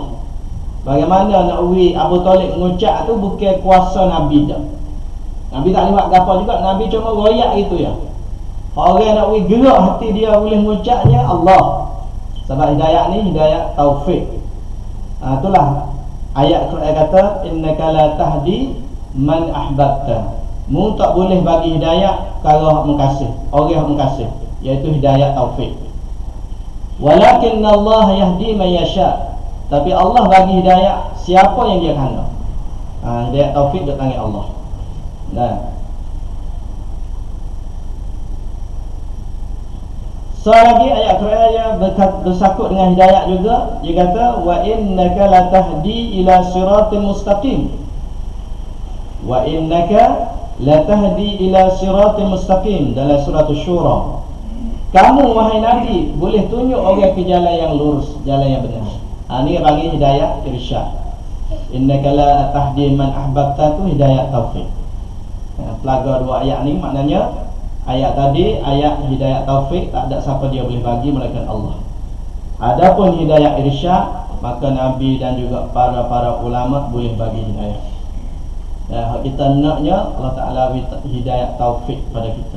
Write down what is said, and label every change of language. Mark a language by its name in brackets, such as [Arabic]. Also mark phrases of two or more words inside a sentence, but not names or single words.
[Malay] Bagaimana nak uwi Abu Talib mengucap tu bukan kuasa Nabi dah. Nabi tak lewat gapo juga, Nabi cuma royak gitu ya. Orang nak uwi gerak hati dia boleh mengucapnya Allah. Sebab hidayah ni hidayah taufik. Itulah ayat Quran kata [Arabic] إنك لا تهدي من أحببت. [Malay] Mu tak boleh bagi hidayah kalau hak mengkasih, orang hak mengkasih, iaitu hidayah taufik. [Arabic] ولكن الله يهدي من يشاء. [Malay] Tapi Allah bagi hidayah siapa yang dia kehendaki. Hidayah taufik di tangan Allah. Lagi ayat Quran yang bersangkut dengan hidayah juga. [Arabic] Dia kata وإنك لتهدي إلى الصراط المستقيم. وإنك لتهدي إلى الصراط المستقيم [Malay] dalam surah Asy-Syura. Kamu wahai Nabi boleh tunjuk orang ke jalan yang lurus, jalan yang benar. Ini bagi hidayah irsyad. [Arabic] إنك لا تهدي من أحببت tu hidayah taufik. [Malay] Pelaga dua ayat ni maknanya ayat tadi ayat hidayah taufik tak ada siapa dia boleh bagi melainkan Allah. Adapun hidayah irsyad maka Nabi dan juga para ulama boleh bagi hidayah. Kita naknya Allah Ta'ala hidayah taufik pada kita.